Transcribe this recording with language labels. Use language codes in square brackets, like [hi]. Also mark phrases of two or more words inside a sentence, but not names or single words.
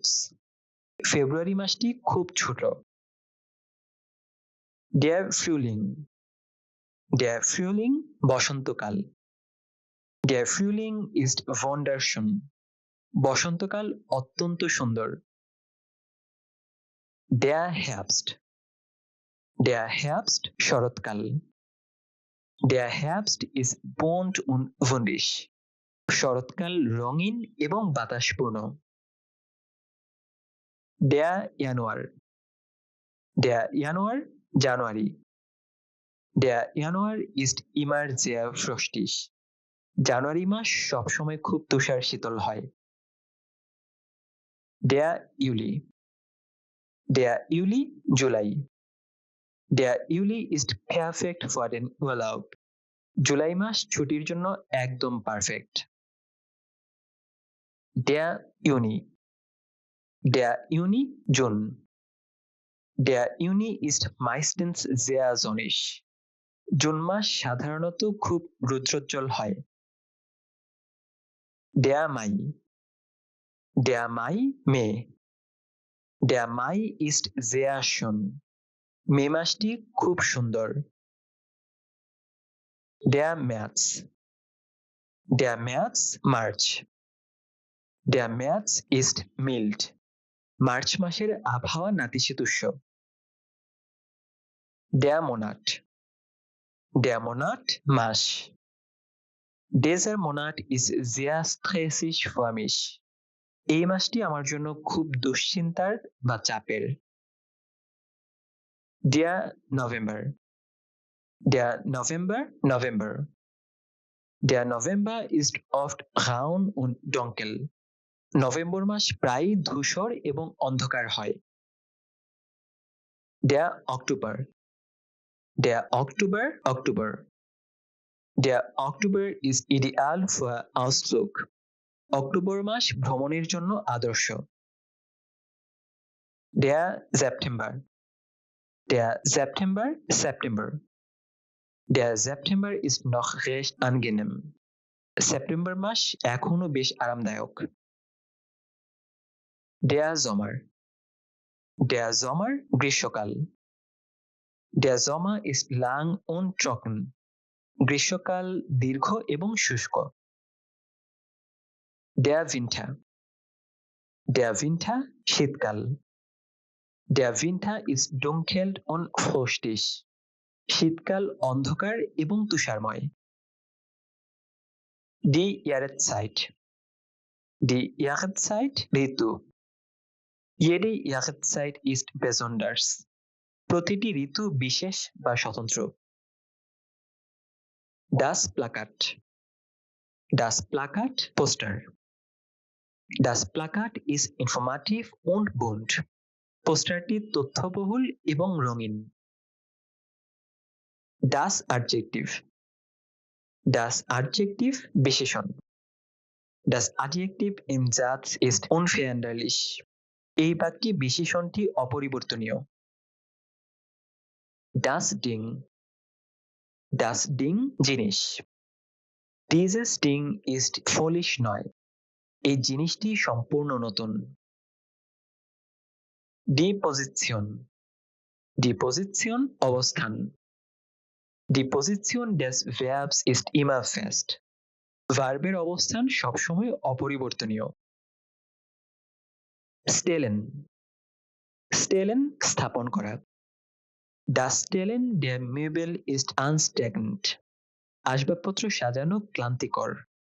[bn] ফেব্রুয়ারি মাসটি খুব ছোট। [de] Der Frühling [bn] বসন্তকাল। [de] Der Frühling ist wunderschön. [bn] বসন্তকাল অত্যন্ত সুন্দর। [de] Der Herbst. Der Herbst শরৎকাল। Der Herbst ist bunt und wunderlich. [bn] শরৎকাল রঙিন এবং বাতাসপূর্ণ। [de] Der Januar. Der Januar জানুয়ারি। Der Januar ist immer sehr frostig. [bn] জানুয়ারি মাস সবসময় খুব তুষার শীতল হয়। [de] Der Juli. Der Juli জুলাই। Der Juli ist perfekt für den Urlaub. [bn] জুলাই মাস ছুটির জন্য একদম পারফেক্ট। [de] Der Juni. Der Juni জুন। Der Juni ist meistens sehr sonnig. [bn] জুন মাস সাধারণত খুব রৌদ্রোজ্জ্বল হয়। [de] Der Mai. Der Mai মে। Der Mai ist sehr schön. [bn] মে মাসটি খুব সুন্দর। [de] Der März. Der März মার্চ। Der März ist mild. [bn] মার্চ মাসের আবহাওয়া নাতিশীতোষ্ণ। [de] Der Monat. Der Monat মাস। Dieser Monat ist sehr stressig für mich. [bn] এই মাসটি আমার জন্য খুব দুশ্চিন্তার বা চাপের। [de] Der November. Der November November. Der November ist oft braun und dunkel. [bn] নভেম্বর মাস প্রায়ই ধূসর এবং অন্ধকার হয়। [de] Der Oktober. Der Oktober Oktober. Der Oktober ist ideal für Ausflug. [bn] অক্টোবর মাস ভ্রমণের জন্য আদর্শ। [de] Der September. Der September September. Der September ist noch recht angenehm. [bn] সেপ্টেম্বর মাস এখনো বেশ আরামদায়ক। [de] Der Sommer. Der Sommer গ্রীষ্মকাল। Der Sommer ist lang und trocken. [bn] গ্রীষ্মকাল দীর্ঘ এবং শুষ্ক। [de] Der Winter. Der Winter শীতকাল। Der Winter ist dunkel und frostig. [bn] শীতকাল অন্ধকার এবং তুষারময়। [de] Die Jahreszeit. Die Jahreszeit ঋতু। Jede Jahreszeit ist besonders. [bn] প্রতিটি ঋতু বিশেষ বা স্বতন্ত্র। [de] Das Plakat. Das Plakat Poster. Das Plakat ist informativ und bunt. [bn] পোস্টারটি তথ্যবহুল এবং রঙিন। [de] Das Adjektiv. Das Adjektiv বিশেষণ। Das Adjektiv im Satz ist unveränderlich. [bn] এই বাক্যে বিশেষণটি অপরিবর্তনীয়। [de] Das Ding. Das Ding জিনিস। Dieses Ding ist völlig neu. [bn] এই জিনিসটি সম্পূর্ণ নতুন। [de] Die Position. Die Position অবস্থান। Die Position des Verbs ist immer fest. [bn] ভার্বের অবস্থান সবসময় অপরিবর্তনীয়। [de] Stellen. Stellen স্থাপন করা। Das Stellen der Möbel ist anstrengend. [bn] আসবাবপত্র সাজানো ক্লান্তিকর।